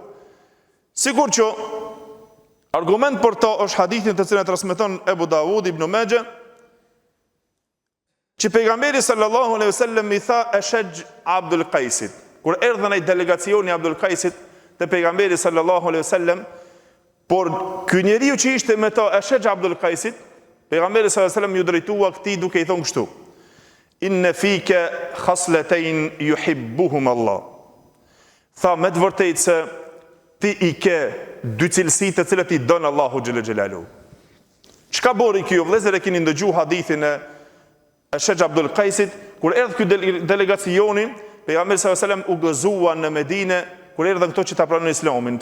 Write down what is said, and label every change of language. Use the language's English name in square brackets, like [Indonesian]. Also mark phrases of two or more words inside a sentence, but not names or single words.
[Albanian] Sigur që argument për to është hadithin të cilën e transmeton Ebu Dawud ibn Majah, që pejgamberi [Arabic] صلى الله عليه وسلم [Albanian] i tha Ashaj Abdul Qaisit, kur erdhën ai delegacioni Abdul Qaisit te pejgamberi [Arabic] صلى الله عليه وسلم, [Albanian] por ky njeriu që ishte me to Ashaj Abdul Qaisit, pejgamberi [Arabic] صلى الله عليه وسلم [Albanian] ju drejtua këtij duke i thonë kështu: [Arabic] إن فيك خصلتين يحبهم الله. [Albanian] Tha me të vërtetë se ti i ke dy cilësi të cilat i don Allahu [Arabic] جل جلاله. [Albanian] Çka bori kjo vëllezër, e keni ndëgjuar hadithin e Ashaj Abdul Qaisit, kur erdhi ky delegacioni, pejgamberi [Arabic] صلى الله عليه وسلم [Albanian] u gëzuan në Medinë kur erdhën këto që ta pranojnë Islamin.